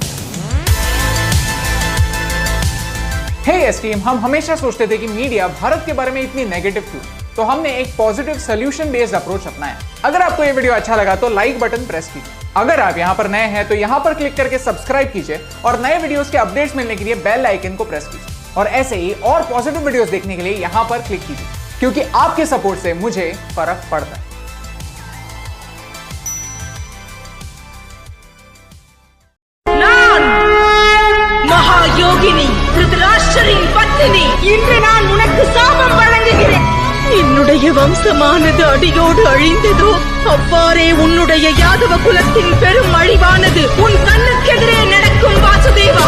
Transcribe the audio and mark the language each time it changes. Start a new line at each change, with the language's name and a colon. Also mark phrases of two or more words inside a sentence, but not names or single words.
Hindi: हे एसटीएम, हम हमेशा सोचते थे कि मीडिया भारत के बारे में इतनी नेगेटिव क्यों, तो हमने एक
English: positive solution based approach
Hindi: अपनाया। अगर आपको ये वीडियो अच्छा लगा तो
English: like button press
Hindi: कीजिए। अगर आप यहाँ पर नए हैं तो यहाँ पर क्लिक करके सब्सक्राइब कीजिए, और नए वीडियोस के अपडेट्स मिलने के लिए
English: bell icon
Hindi: को प्रेस कीजिए, और ऐसे ही और
English: positive videos
Hindi: देखने के लिए यहाँ पर क्लिक कीजिए, क्योंकि आपके सपोर्ट से मुझे फर्क पड़ता है।
Tamil: யோகினி திருதராஷ்டிரரின் பத்தினி, இன்று நான் உனக்கு சாபம் வழங்குகிறேன். என்னுடைய வம்சமானது அடியோடு அழிந்ததோ, அவ்வாறே உன்னுடைய யாதவ குலத்தின் பெரும் அழிவானது உன் கண்ணுக்கெதிரே நடக்கும் வாசுதேவா.